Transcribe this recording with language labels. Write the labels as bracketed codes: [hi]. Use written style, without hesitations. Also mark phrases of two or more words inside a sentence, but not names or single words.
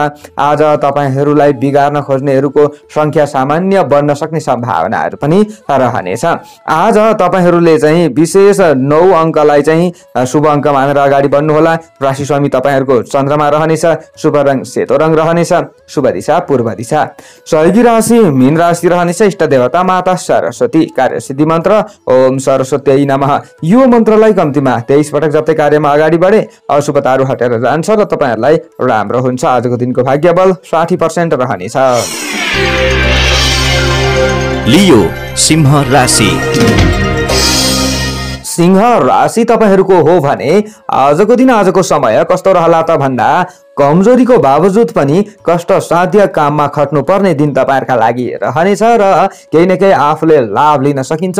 [ne] आज तपाईहरुलाई बिगार्न खोज्नेहरुको संख्या सामान्य बढ्न सक्ने सम्भावनाहरू पनि रहनेछ। आज तपाईहरुले चाहिँ विशेष 9 अंकलाई चाहिँ शुभ अंक मानेर अगाडि बढ्नुहोला। राशि स्वामी तपाईहरुको चन्द्रमा रहनेछ। शुभ रङ सेतो रङ रहनेछ। शुभ दिशा पूर्व दिशा। सहयोगी राशि मीन राशि रहनेछ। इष्ट देवता माता सरस्वती। कार्यसिद्धि मन्त्र [sa] ओम सरस्वती नमः। [ne] यो मन्त्रलाई कम्तीमा 23 पटक जप्दै कार्यमा अगाडि बढे अशुभताहरू हटेर जान्छ र तपाईहरुलाई राम्रो हुन्छ। आजको दिनको भाग्य बल 60% रहनेछ। लियो सिंह राशि। सिंह राशि तपाईहरुको हो भने आजको दिन आजको समय कस्तो रहला त भन्दा कमजोरीको बावजुद पनि कष्ट साध्य काममा खट्नु पर्ने दिन तपाईहरुका लागि रहनेछ र केही न केही आफूले लाभ लिन सकिन्छ।